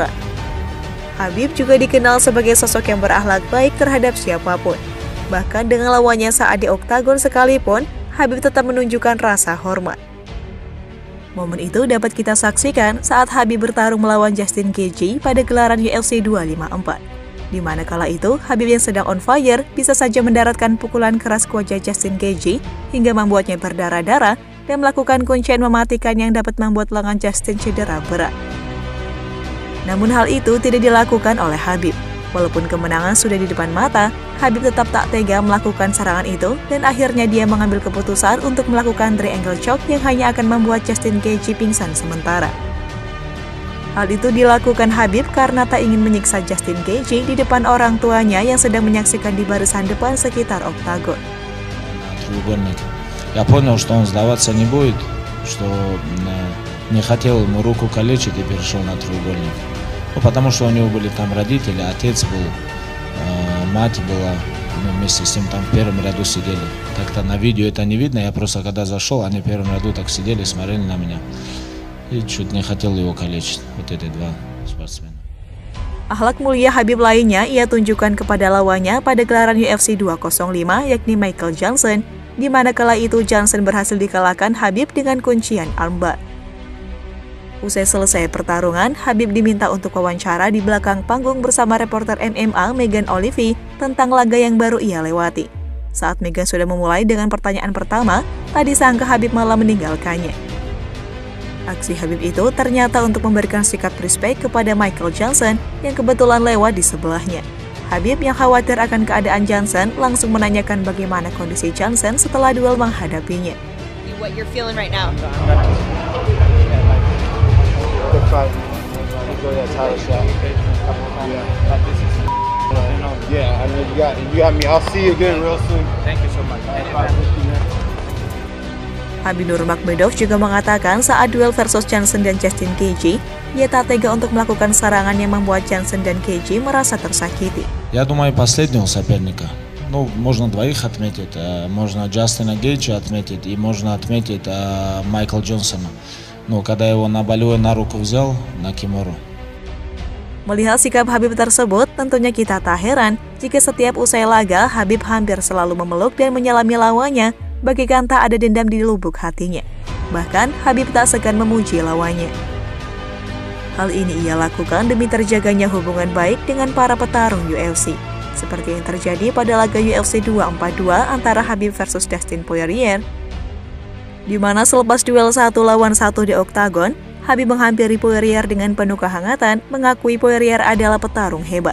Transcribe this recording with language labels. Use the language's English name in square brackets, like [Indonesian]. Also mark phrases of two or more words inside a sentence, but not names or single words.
[Indonesian] Habib juga dikenal sebagai sosok yang berakhlak baik terhadap siapapun. Bahkan dengan lawannya saat di oktagon sekalipun, Habib tetap menunjukkan rasa hormat. Momen itu dapat kita saksikan saat Habib bertarung melawan Justin Gaethje pada gelaran UFC 254. Di mana kala itu, Habib yang sedang [English] on fire [Indonesian] bisa saja mendaratkan pukulan keras ke wajah Justin Gaethje hingga membuatnya berdarah-darah dan melakukan kuncian mematikan yang dapat membuat lengan Justin cedera berat. Namun hal itu tidak dilakukan oleh Habib. Walaupun kemenangan sudah di depan mata, Habib tetap tak tega melakukan serangan itu dan akhirnya dia mengambil keputusan untuk melakukan [English] triangle choke [Indonesian] yang hanya akan membuat Justin Gaethje pingsan sementara. Hal itu dilakukan Habib karena tak ingin menyiksa Justin Gaethje di depan orang tuanya yang sedang menyaksikan di barisan depan sekitar oktagon. [Russian] Я понял, что он сдаваться не будет, что не хотел ему руку калечить и перешел на треугольник. Потому что у него были там родители, отец был, мать была, вместе с ним там в первом ряду сидели. Так-то на видео это не видно, я просто когда зашел, они в первом ряду так сидели, смотрели на меня. И чуть не хотел его калечить, вот эти два спортсмена. [Indonesian] Akhlak mulia Habib lainnya ia tunjukkan kepada lawannya pada gelaran UFC 205 yakni Michael Johnson, di mana kala itu Johnson berhasil dikalahkan Habib dengan kuncian armbar. Usai selesai pertarungan, Habib diminta untuk wawancara di belakang panggung bersama reporter MMA Megan Olivi tentang laga yang baru ia lewati. Saat Megan sudah memulai dengan pertanyaan pertama, tak disangka Habib malah meninggalkannya. Aksi Habib itu ternyata untuk memberikan sikap respect kepada Michael Johnson yang kebetulan lewat di sebelahnya. Habib yang khawatir akan keadaan Johnson langsung menanyakan bagaimana kondisi Johnson setelah duel menghadapinya. [English] What you're feeling right now? Good fight. Enjoy that title shot. Yeah, I mean you got me. I'll see you again real soon. Thank you so much. [Indonesian] Habib Nurmagomedov juga mengatakan saat duel versus Johnson dan Justin Gaethje, ia tak tega untuk melakukan serangan yang membuat Johnson dan Gaethje merasa tersakiti. [Russian] Я думаю, последнего соперника. Ну, можно двоих отметить, можно Джастина Гейджа отметить и можно отметить Майкла Джонсона. Ну, когда его на болевой на руку взял, на кимуру. [Indonesian] Melihat sikap Habib tersebut, tentunya kita tak heran jika setiap usai laga Habib hampir selalu memeluk dan menyalami lawannya, bagaikan tak ada dendam di lubuk hatinya. Bahkan Habib tak segan memuji lawannya. Hal ini ia lakukan demi terjaganya hubungan baik dengan para petarung UFC, seperti yang terjadi pada laga UFC 242 antara Habib versus Dustin Poirier, di mana selepas duel 1 lawan 1 di oktagon, Habib menghampiri Poirier dengan penuh kehangatan, mengakui Poirier adalah petarung hebat.